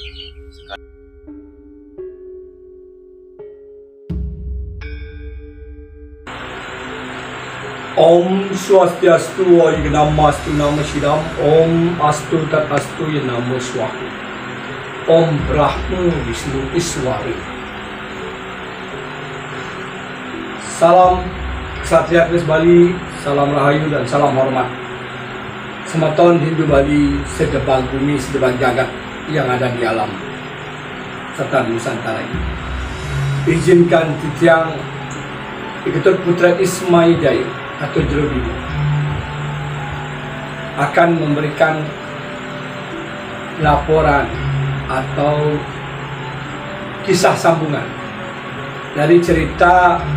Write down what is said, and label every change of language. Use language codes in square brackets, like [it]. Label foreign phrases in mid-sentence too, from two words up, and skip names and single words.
[sa] Om Swastiastu Namastu Nama Shidam. Om Astu Tat Astu Namo Swahu. Om Brahma Vishnu Iswari. [id] Salam Kesatria Kris Bali, salam rahayu dan salam hormat. Semeton Hindu Bali sedebal bumi, sedebal jagat yang ada di alam serta di Nusantara ini. Izinkan Titiang Iketut Putra Ismail Jaya atau Jerobimo akan memberikan laporan atau kisah sambungan dari cerita